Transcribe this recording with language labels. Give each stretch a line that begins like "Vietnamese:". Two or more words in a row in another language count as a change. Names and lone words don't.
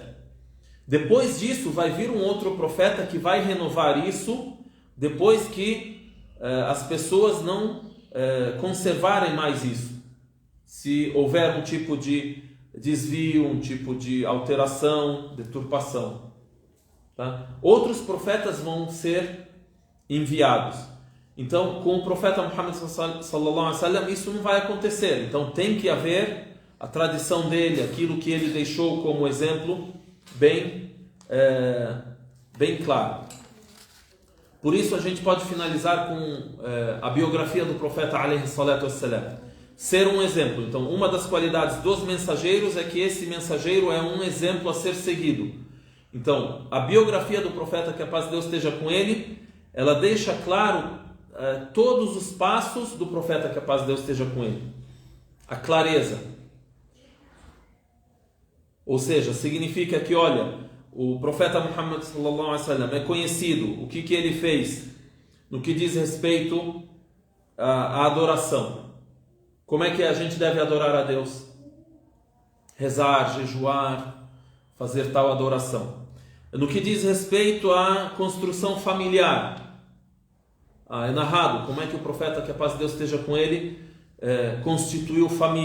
Portuguese: Depois disso vai vir um outro profeta que vai renovar isso, depois que as pessoas não conservarem mais isso. Se houver um tipo de desvio, um tipo de alteração, deturpação. Tá? Outros profetas vão ser enviados. Então, com o profeta Muhammad
Arabic: صلى الله عليه وسلم,
Portuguese: isso não vai acontecer. Então, tem que haver a tradição dele, aquilo que ele deixou como exemplo, bem claro. Por isso, a gente pode finalizar com a biografia do profeta
Arabic: عليه الصلاة والسلام.
Portuguese: Ser um exemplo. Então, uma das qualidades dos mensageiros é que esse mensageiro é um exemplo a ser seguido. Então, a biografia do profeta, que a paz de Deus esteja com ele, ela deixa claro todos os passos do profeta, que a paz de Deus esteja com ele. A clareza. Ou seja, significa que, olha, o profeta Muhammad
Arabic: صلى الله عليه وسلم
Portuguese: é conhecido, o que ele fez no que diz respeito à adoração. Como é que a gente deve adorar a Deus? Rezar, jejuar, fazer tal adoração. No que diz respeito à construção familiar, é narrado como é que o profeta, que a paz de Deus esteja com ele, constituiu família.